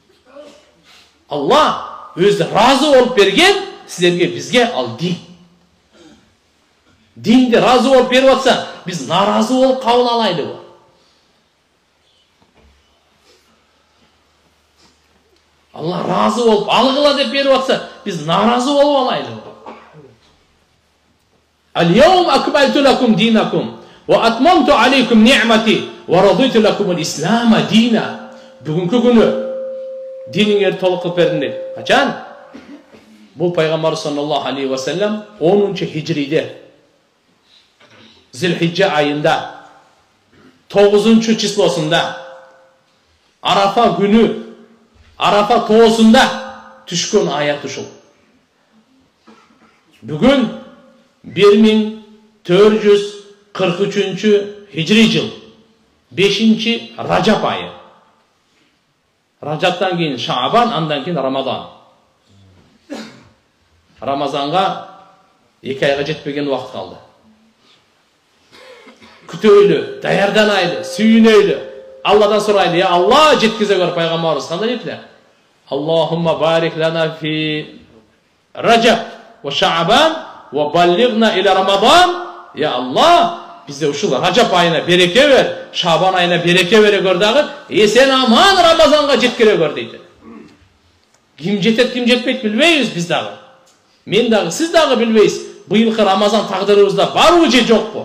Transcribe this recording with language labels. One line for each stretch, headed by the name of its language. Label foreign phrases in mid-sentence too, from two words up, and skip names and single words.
Kyrgyz: Алла өзү разы болуп берген силерге, бизге ал дин. Динди разы болуп берип атса, биз наразы болуп кабыл алайлыбы? Алла разы болуп алгыла деп берип атса, биз наразы болуп алайлыбы?
Arabic: اليوم أكملت لكم دينكم و أتممت عليكم نعمتي و رضيت لكم الإسلام دينا.
Kyrgyz: Бүгүнкү күнү диниңерди толук кылып бердим дейт. Качан? Бул пайгамбар
Arabic: صلى الله عليه و سلم
Kyrgyz: 10-хижриде Зилхиджа айында 9-числосунда Арафа күнү, Арафа тоосунда түшкөн аят ушул. Бүгүн 1443 хижри жыл 5 Рajab айы. Рajabтан кийин Шаабан, андан кийин Рамазан. Рамазанга 2 айга жетпеген убакыт калды. Күтөйлү, даярданайлы, сүйүнөйлү. Алладан сурайлы, я Алла жеткизе көр, пайгамбарыбыз кандай дептилер?
Arabic: اللهم بارك لنا في رجب و شعبان و بلغنا إلى رمضان.
Kyrgyz: Я Алла, бизде ушул Рajab айына береке бер, Шаабан айына береке бере көр дагы, эсен аман Рамазанга жеткире көр дейт. Ким жетет, ким жетпейт билбейбиз биз дагы. Мен дагы, сиз дагы билбейсиз. Быйылкы Рамазан тагдырыбызда барбы же жокпу?